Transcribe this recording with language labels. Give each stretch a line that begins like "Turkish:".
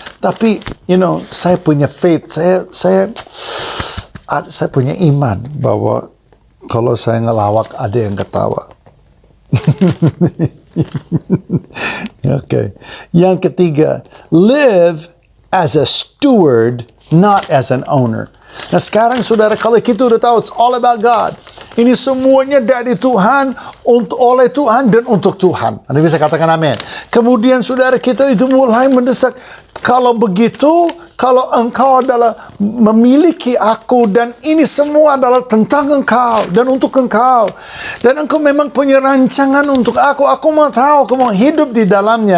Indonesian: Tapi saya punya faith, saya punya iman bahwa kalau saya ngelawak ada yang ketawa.
English: Okay.
Indonesian: Yang ketiga,
English: live as a steward, not as an owner.
Indonesian: Nah sekarang saudara, kalau kita udah tahu
English: it's all about God,
Indonesian: ini semuanya dari Tuhan, oleh Tuhan dan untuk Tuhan. Anda bisa katakan amin. Kemudian saudara, kita itu mulai mendesak, kalau begitu, kalau engkau adalah memiliki aku dan ini semua adalah tentang engkau dan untuk engkau, dan engkau memang punya rancangan untuk aku mau tahu, aku mau hidup di dalamnya.